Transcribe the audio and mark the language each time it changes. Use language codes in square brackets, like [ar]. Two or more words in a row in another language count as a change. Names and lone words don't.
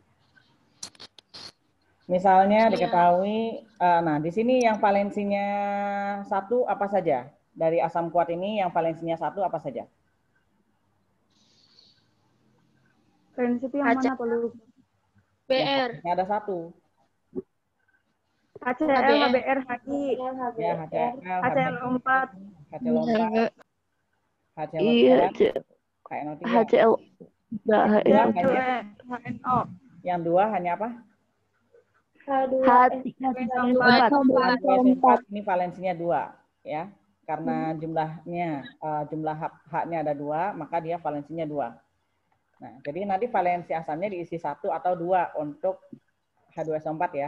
[id] Misalnya diketahui, nah di sini yang valensinya 1 apa saja? Dari asam kuat ini yang valensinya 1 apa saja? Valensi itu yang mana, Pak Lu? BR. Ini ada 1. HCl, HBr, HI. Ya, HCl, HCl4. HCl4, HCl4, Iya, HNO3. HCl. HNO. Yang 2 hanya apa? H2SO4. Ini valensinya 2, ya. Karena jumlahnya jumlah H-nya ada 2, maka dia valensinya 2. Nah, jadi nanti valensi asamnya diisi 1 atau 2 untuk H2SO4 ya.